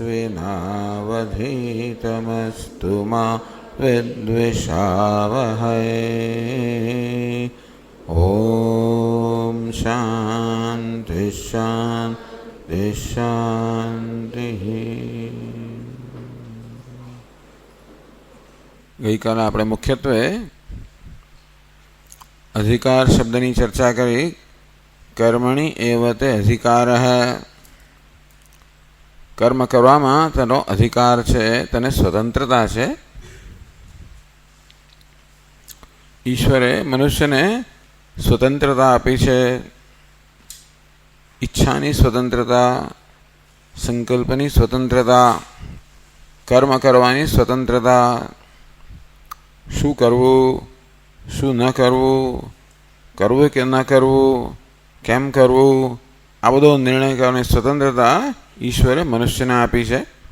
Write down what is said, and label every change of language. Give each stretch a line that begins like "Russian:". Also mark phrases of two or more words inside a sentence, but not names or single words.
Sanskrit: तेनावधीतमस्तु मा विद्विषावहै। ओम शांति शांति शांति।
Gujarati: ગઈ કાલ આપણે મુખ્યત્વે અધિકાર શબ્દની ચર્ચા કરી।
Sanskrit: कर्मणि एव ते अधिकार
Gujarati: હૈ, કર્મ કરવામાં તેનો અધિકાર છે, તેને સ્વતંત્રતા છે। ઈશ્વરે મનુષ્યને સ્વતંત્રતા આપી છે, ઈચ્છાની સ્વતંત્રતા, સંકલ્પની સ્વતંત્રતા, કર્મ કરવાની સ્વતંત્રતા, શું કરવું શું ન કરવું, કરવું કે ન કરવું, કેમ કરવું, આ બધો નિર્ણય કરવાની સ્વતંત્રતા ઈશ્વરે મનુષ્યને આપી છે।